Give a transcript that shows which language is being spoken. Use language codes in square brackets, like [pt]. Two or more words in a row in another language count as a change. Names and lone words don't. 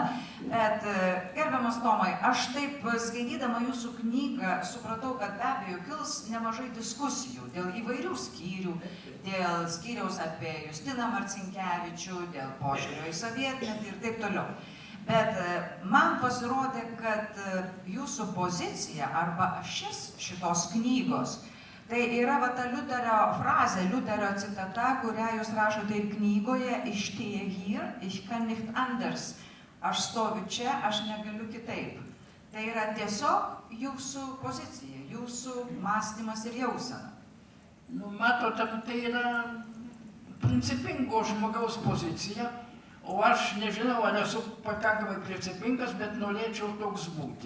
[lt] Bet, gerbiamas Tomai, aš taip skaitydama jūsų knygą supratau, kad be abejo kils nemažai diskusijų dėl įvairių skyrių, dėl skyriaus apie Justiną Marcinkevičių, dėl požiūrio į sovietmetį ir taip toliau. Bet man pasirodė, kad jūsų pozicija arba ašis šitos knygos tai yra va ta Liuterio frazė, Liuterio citata, kurią jūs rašote ir knygoje, [de] ich stehe hier, ich kann nicht anders, [lt] aš stoviu čia, aš negaliu kitaip. Tai yra tiesiog jūsų pozicija, jūsų mąstymas ir jausena. Nu, matote, tai yra principingo žmogaus pozicija, o aš nežinau, ar esu pakankamai principingas, bet norėčiau toks būti.